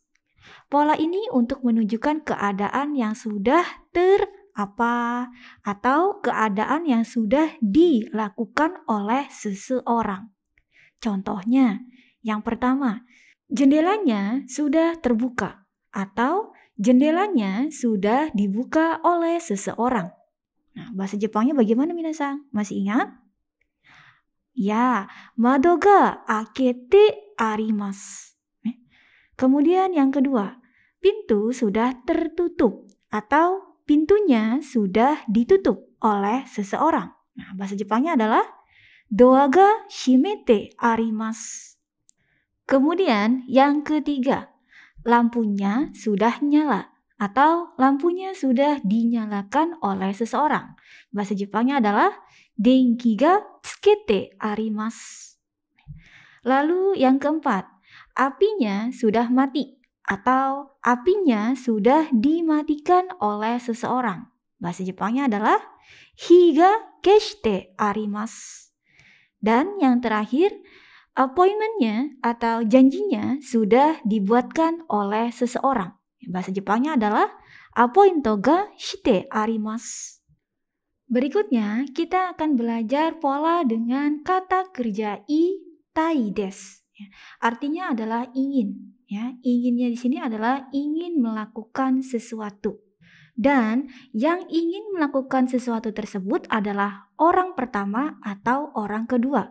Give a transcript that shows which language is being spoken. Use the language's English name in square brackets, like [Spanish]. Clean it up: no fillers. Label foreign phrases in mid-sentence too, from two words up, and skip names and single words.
[Indonesian] Pola ini untuk menunjukkan keadaan yang sudah atau keadaan yang sudah dilakukan oleh seseorang. Contohnya, yang pertama, jendelanya sudah terbuka atau jendelanya sudah dibuka oleh seseorang. Nah, bahasa Jepangnya bagaimana minasan? Masih ingat? Ya, [Japanese] 窓が開けてあります. [Indonesian] Kemudian yang kedua, pintu sudah tertutup atau pintunya sudah ditutup oleh seseorang. Nah, bahasa Jepangnya adalah [Japanese] ドアが閉めてあります. [Indonesian] Kemudian yang ketiga, lampunya sudah nyala atau lampunya sudah dinyalakan oleh seseorang. Bahasa Jepangnya adalah [Japanese] 電気がつけてあります. [Indonesian] Lalu yang keempat, apinya sudah mati atau apinya sudah dimatikan oleh seseorang. Bahasa Jepangnya adalah [Japanese] 火が消してあります. [Indonesian] Dan yang terakhir, appointment-nya atau janjinya sudah dibuatkan oleh seseorang. Bahasa Jepangnya adalah [Japanese] アポイントがしてあります. [Indonesian] Berikutnya, kita akan belajar pola dengan kata kerja [Japanese] いたいです. [Indonesian] Artinya adalah ingin. Ya, inginnya di sini adalah ingin melakukan sesuatu. Dan yang ingin melakukan sesuatu tersebut adalah orang pertama atau orang kedua.